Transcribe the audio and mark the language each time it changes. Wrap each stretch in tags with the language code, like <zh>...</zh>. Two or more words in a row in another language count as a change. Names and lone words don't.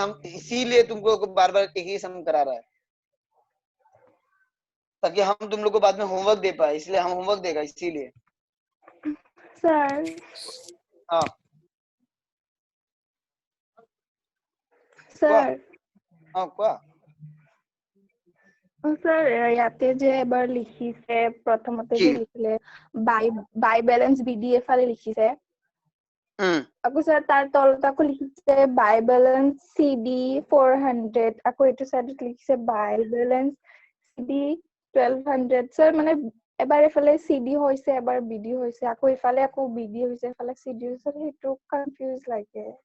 <hi>हम इसीलिए तुमको बार बार एक ही सम करा रहा है, ताकि हम तुम लोग को बाद में होमवर्क दे पाए। इसलिए हम होमवर्क देगा इसीलिए।</hi> <as>স্যার</as> <hi>हाँ</hi> <as>স্যার हाँ কোৱা। স্যার ইয়াতে যে এবাৰ লিখিছে প্ৰথমতে যে কি? লিখিলে</as> <en>by balance BDF</en> <as>আলে লিখিছে, আকৌ স্যার তার তলত আকৌ লিখিছে</as> <en>by balance c/d</en> <as>400, আকৌ এইটো সাইডত লিখিছে</as> <en>by balance c/d</en> <as>1200। স্যার মানে এবাৰ এফালে সিডি হৈছে এবাৰ বিডি হৈছে, আকৌ ইফালে আকৌ বিডি হৈছে এফালে সিডি হৈছে, সেইটো কনফিউজ লাগে।</as>